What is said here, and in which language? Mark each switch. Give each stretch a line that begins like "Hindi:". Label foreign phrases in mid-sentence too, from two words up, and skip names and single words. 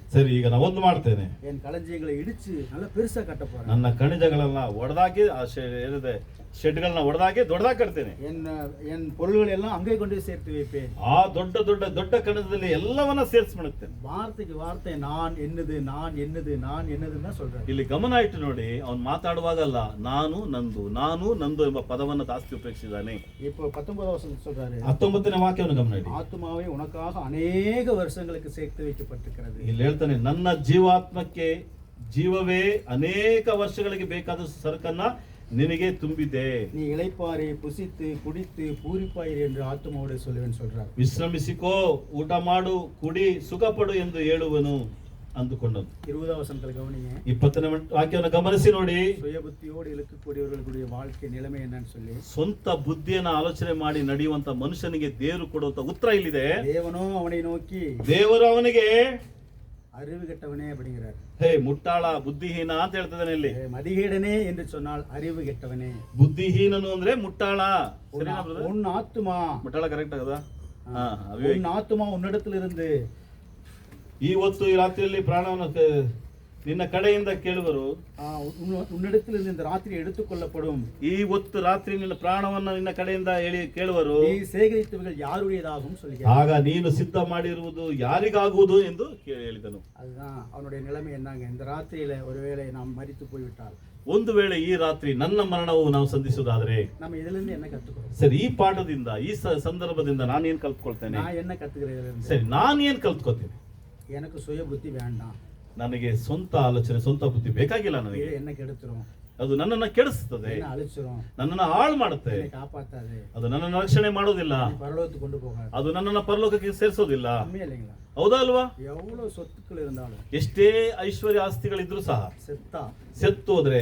Kannada: ಸರಿ, ಈಗ ನಾ ಒಂದು ಮಾಡ್ತೇನೆ.
Tamil: என் களஞ்சியங்களை ಇಡಿಸಿ நல்லா பெருசா ಕಟ್ಟ போறேன்.
Kannada: ನನ್ನ ಕಣಿಜಗಳನ್ನ ಒಡೆದಾಕಿ, ಏನಿದೆ ಶೆಡ್ಗಳನ್ನ ಒಡೆದಾಕಿ ದೊಡ್ಡದಾಗಿ ಕಟ್ತೇನೆ.
Tamil: என் பொருள்கள் எல்லாம் அங்கே கொண்டு போய் சேர்த்து வைப்பேன்.
Kannada: ಆ ದೊಡ್ಡ ಕಣಜದಲ್ಲಿ ಎಲ್ಲವನ್ನ ಸೇರಿಸ್ಬಿಡುತ್ತೇನೆ.
Tamil: வார்த்தைக்கு வார்த்தை நான் என்னது, நான் என்னது, நான் என்னதுன்னு சொல்றேன்.
Kannada: ಇಲ್ಲಿ ಗಮನ ಇಟ್ಟು ನೋಡಿ, ಅವನು ಮಾತಾಡುವಾಗಲ್ಲ ನಾನು ನಂದು ಎಂಬ ಪದವನ್ನು ಜಾಸ್ತಿ ಉಪಯೋಗಿಸಿದ್ದಾನೆ.
Tamil: இப்போ 19வது வசனம் சொல்றாரு,
Kannada: 19ನೇ ವಾಕ್ಯವನ್ನು ಗಮನ ಇಡಿ.
Tamil: ஆத்துமாவே உனக்காக அநேக வருஷங்களுக்கு சேர்த்து வைக்கப்பட்டிருக்கிறது.
Kannada: ಇಲ್ಲಿ ಹೇಳ್ತಾನೆ, ನನ್ನ ಜೀವಾತ್ಮಕ್ಕೆ ಜೀವವೇ ಅನೇಕ ವರ್ಷಗಳಿಗೆ ಬೇಕಾದ ಸರಕನ್ನ ನಿನಗೆ ತುಂಬಿದೆ.
Tamil: நீ இளைப்பாரி புசித்து குடித்து பூரிப்பாயிரு என்று ஆத்துமாவோட சொல்லுவேன்னு சொல்றார்.
Kannada: ವಿಶ್ರಮಿಸಿಕೋ, ಊಟ ಮಾಡು, ಕುಡಿ, ಸುಖಪಡು ಎಂದು ಹೇಳುವನು ಅಂದುಕೊಂಡನು.
Tamil: 20வது வசனத்துல கவனிங்க,
Kannada: 20ನೇ ವಾಕ್ಯವನ್ನು ಗಮನಿಸಿ ನೋಡಿ.
Tamil: சுய புத்தியோடு இழுக்கக்கூடியவர்களுடைய வாழ்க்கை நிலைமை என்னன்னு சொல்லி,
Kannada: ಸ್ವಂತ ಬುದ್ಧಿಯನ್ನ ಆಲೋಚನೆ ಮಾಡಿ ನಡೆಯುವಂತ ಮನುಷ್ಯನಿಗೆ ದೇವರು ಕೊಡುವಂತ ಉತ್ತರ ಇಲ್ಲಿದೆ.
Tamil: தேவனோ அவனை நோக்கி,
Kannada: ದೇವರು ಅವನಿಗೆ
Tamil: அறிவு கெட்டவனே அப்படிங்கிறார்.
Kannada: ಹೇ ಮುಟ್ಟಾಳ, ಬುದ್ಧಿಹೀನ ಅಂತ ಹೇಳ್ತಿದ್ದಾನೆ ಇಲ್ಲಿ.
Tamil: மதிகேடனே என்று சொன்னால் அறிவு கெட்டவனே.
Kannada: ಬುದ್ಧಿಹೀನನು ಅಂದ್ರೆ ಮುಟ್ಟಾಳ. ಸರಿನಾ brother?
Tamil: உன் ஆத்துமா,
Kannada: ಮುಟ್ಟಾಳ ಕರೆಕ್ಟ್ ಆಗದಾ?
Tamil: உன் ஆத்துமா உன்னிடத்தில் இருந்து
Kannada: ಇವತ್ತು ಈ ರಾತ್ರಿಯಲ್ಲಿ ಪ್ರಾಣವನ್ನು ನಿನ್ನ ಕಡೆಯಿಂದ ಕೇಳುವರು.
Tamil: உன்னிடத்தில் இருந்து இந்த ராத்திரி எடுத்துக்கொள்ளப்படும்.
Kannada: ಇವತ್ತು ರಾತ್ರಿ ನಿನ್ನ ಪ್ರಾಣವನ್ನು ನಿನ್ನ ಕಡೆಯಿಂದ ಕೇಳುವರು.
Tamil: நீ சேகரித்தவர்கள் யாருடையதாகும் சொல்லி,
Kannada: ಆಗ ನೀನು ಸಿದ್ಧ ಮಾಡಿರುವುದು ಯಾರಿಗಾಗುವುದು ಎಂದು ಹೇಳಿದನು.
Tamil: அதுதான் அவனுடைய நிலைமை என்னங்க. இந்த ராத்திரியில ஒருவேளை நாம் மரித்து போய்விட்டால்,
Kannada: ಒಂದು ವೇಳೆ ಈ ರಾತ್ರಿ ನನ್ನ ಮರಣವು ನಾವು ಸಂಧಿಸುವುದಾದರೆ,
Tamil: நம்ம இதுல இருந்து என்ன கத்துக்கிறோம்?
Kannada: ಸರಿ, ಈ ಪಾಠದಿಂದ ಈ ಸಂದರ್ಭದಿಂದ ನಾನೇನ್ ಕಲ್ತ್ಕೊಳ್ತೇನೆ?
Tamil: நான் என்ன கத்துக்கிறேன்?
Kannada: ಸರಿ, ನಾನೇನ್ ಕಲ್ತ್ಕೊತೀನಿ?
Tamil: எனக்கு சுய புத்தி வேண்டாம்,
Kannada: ನನಗೆ ಸ್ವಂತ ಆಲೋಚನೆ, ಸ್ವಂತ ಬುದ್ಧಿ ಬೇಕಾಗಿಲ್ಲ. ನನಗೆ
Tamil: இது என்ன கெடுத்துரும்,
Kannada: ಅದು ನನ್ನನ್ನ ಕೆಡಿಸ್ತದೆ,
Tamil: என்ன அழிச்சிரும்,
Kannada: ನನ್ನನ್ನ ಹಾಳು ಮಾಡುತ್ತೆ,
Tamil: என்னை காப்பாத்தாது,
Kannada: ಅದು ನನ್ನನ್ನು ರಕ್ಷಣೆ ಮಾಡೋದಿಲ್ಲ,
Tamil: பரலோகத்துக்கு கொண்டு போகாது.
Kannada: ಅದು ನನ್ನನ್ನ ಪರಲೋಕಕ್ಕೆ ಸೇರಿಸೋದಿಲ್ಲ.
Tamil: உண்மையா இல்லைங்களா?
Kannada: ಹೌದಾ ಅಲ್ವಾ?
Tamil: எவ்வளவு சொத்துக்கள் இருந்தாலும்,
Kannada: ಎಷ್ಟೇ ಐಶ್ವರ್ಯ ಆಸ್ತಿಗಳಿದ್ರು ಸಹ ಸೆತ್ತು ಹೋದ್ರೆ